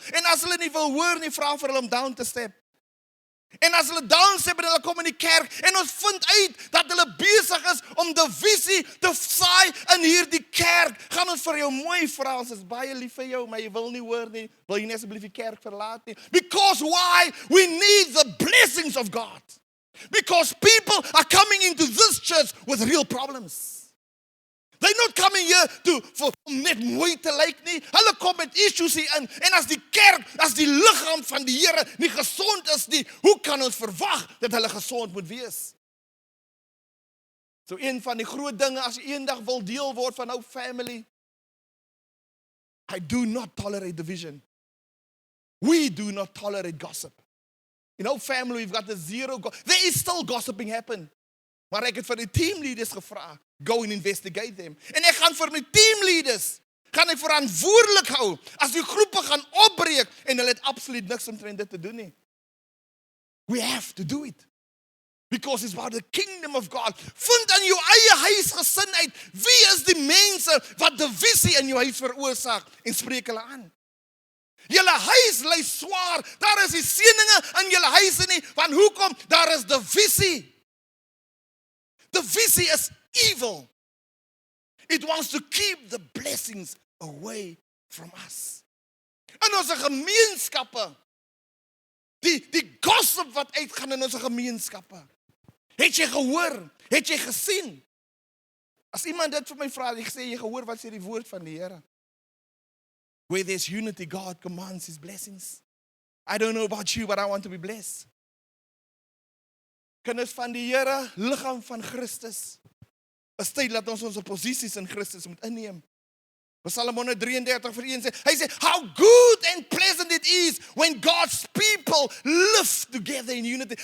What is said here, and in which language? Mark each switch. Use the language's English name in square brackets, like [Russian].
[Afrikaans] En as hulle nie wil hoor nie, vra vir hulle om down te step. En as hulle down step en hulle kom in die kerk en ons vind uit dat hulle besig is om divisie te saai in hierdie kerk, gaan ons vir jou mooi vra, ons is baie lief vir jou, maar jy wil nie hoor nie, wil jy nie asseblief die kerk verlaat nie. [English] Because why? We need the blessings of God. Because people are coming into this church with real problems. They're not coming here for [Afrikaans] net mooi te lyk nie. Hulle kom met issues hier in. En as die kerk, as die liggaam van die Here nie gesond is nie, hoe kan ons verwag dat hulle gesond moet wees? So een van die groot dinge, as jy eendag wil deel word van [English] our family, I do not tolerate division. We do not tolerate gossip. In our family, we've got the zero gossip. There is still gossiping happen. [Afrikaans] Maar ek het vir die teamleaders gevra, [English] go and investigate them. [Afrikaans] En ek gaan vir my teamleaders, gaan ek verantwoordelik hou, as die groepe gaan opbreek, en hulle het absoluut niks omtrent dit te doen nie. [English] We have to do it. Because it's about the kingdom of God. [Afrikaans] Vind in jou eie huisgesin uit, wie is die mense wat divisie in jou huis veroorsaak, en spreek hulle aan. Julle huis lê swaar, daar is die seëninge in julle huise nie, want hoekom? Daar is divisie. Divisie is evil. [English] It wants to keep the blessings away from us. [Afrikaans] In ons gemeenskappe, die gossip wat uitgaan in ons gemeenskappe. Het jy gehoor? Het jy gesien? As iemand dit vir my vra, ek sê, jy gehoor wat sê die woord van die Here? [English] Where there's unity, God commands his blessings. I don't know about you, but I want to be blessed. [Afrikaans] Kinders van die Here, liggaam van Christus. Is tyd dat ons posisies in Christus moet inneem. Psalm 133 vers 1 sê, hy sê, [English] how good and pleasant it is when God's people live together in unity.